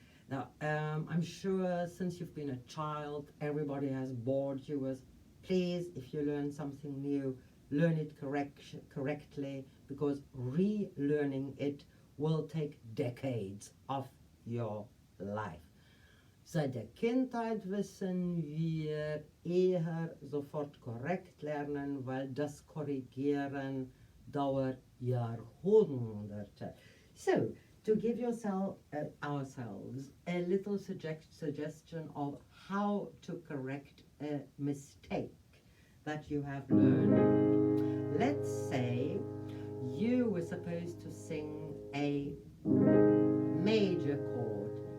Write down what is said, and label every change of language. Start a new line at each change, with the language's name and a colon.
English: Now, I'm sure since you've been a child, everybody has bored you with, please, if you learn something new, learn it correctly, because relearning it will take decades of your life.
German: Seit der Kindheit wissen wir eher sofort korrekt lernen, weil das Korrigieren dauert Jahrhunderte.
English: So, to give yourself, ourselves a little suggestion of how to correct a mistake that you have learned. Let's say you were supposed to sing a major chord.